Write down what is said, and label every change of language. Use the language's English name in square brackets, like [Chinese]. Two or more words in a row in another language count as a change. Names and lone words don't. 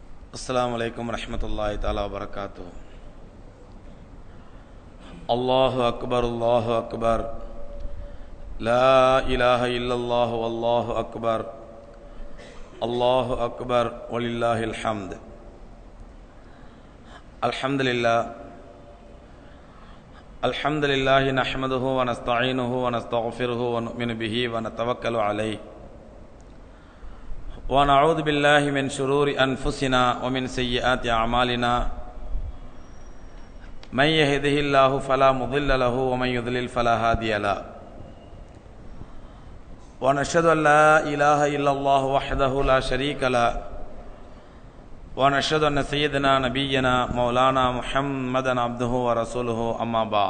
[Arabic] السلام عليكم ورحمة الله تعالى وبركاته. الله أكبر الله أكبر لا إله إلا الله والله أكبر الله أكبر ولله الحمد. الحمد لله نحمده ونستعينه ونستغفره ونؤمن به ونتوكل عليه ونعوذ بالله من شرور أنفسنا ومن سيئات أعمالنا من يهده الله فلا مضل له ومن يضلل فلا هادي له ونشهد أن لا إله إلا الله وحده لا شريك له ونشهد أن سيدنا نبينا مولانا محمدا عبده ورسوله أما بعد.